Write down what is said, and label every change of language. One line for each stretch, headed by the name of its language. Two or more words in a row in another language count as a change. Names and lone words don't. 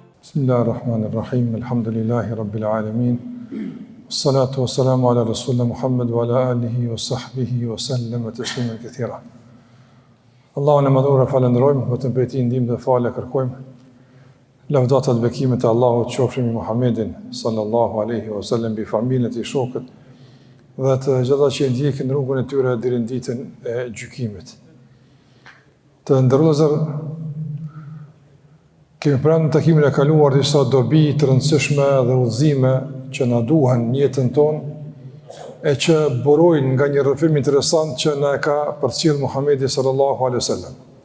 Arabic: بسم الله الرحمن الرحيم، الحمد لله رب العالمين، الصلاة والسلام على رسولنا محمد وعلى آله وصحبه وسلم تسليما كثيرا.
Albanian: Allahun e madhura falenderojmë, vetëm prej tij ndihmë dhe falë kërkojmë. Lavdata dhe bekimet e Allahut qofshin mbi Muhammedin
Arabic: صلى الله عليه وسلم,
Albanian: bi familjen e tij, shokët dhe të gjitha që ndjekin rrugën e tyre deri në ditën e gjykimit. Të nderuar, kemi pranë në takimin e kaluar disa dobi të rëndësishme dhe udhëzime që na duhen në jetën tonë e që burojnë nga një rrëfim interesant që na e ka përcjell Muhamedi
Arabic: صلى الله عليه وسلم.